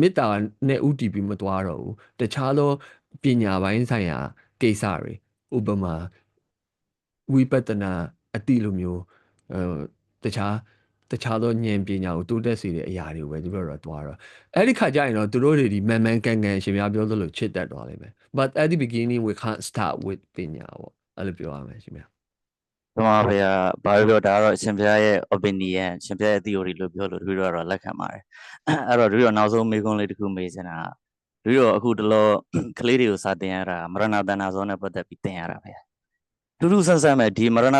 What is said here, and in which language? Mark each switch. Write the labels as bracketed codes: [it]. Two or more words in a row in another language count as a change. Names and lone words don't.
[my] မေတ္တာနဲ့ဥတည်ပြီးမတွားတော့ဘူးတခြားသောပညာပိုင်းဆိုင်ရာကိစ္စတွေဥပမာဝိပဿနာအတိလိုမျိုးတခြားသောဉာဏ်ပညာကိုတိုးတက်စေတဲ့အရာတွေကိုပဲဒီလိုတော့တွားတော့အဲ့ဒီခါကျရင်တော့သူတို့တွေဒီမှန်မှန်ကန်ကန်ရှင်များပြောသလိုချစ်တတ်သွားလိမ့်မယ် [en] but at the beginning we can't start with [my] ပညာပေါ့အဲ့လိုပြောရမယ်ရှင်များ ဓမ္မဗျာဘာပြောဒါကတော့ရှင်ဘုရားရဲ့ opinion ရှင်ဘုရားရဲ့ theory လို့ပြောလို့တို့တော့လက်ခံပါတယ်အဲ့တော့တို့နောက်ဆုံးမေးခွန်းလေးတစ်ခုမေးချင်တာတို့အခုတလောကလေးတွေကိုစာသင်ရတာမရဏတဏ္ဍဇောနဲ့ပတ်သက်ပြီးသင်ရတာဗျာတူတူဆန်းဆန်းပဲဒီမရဏ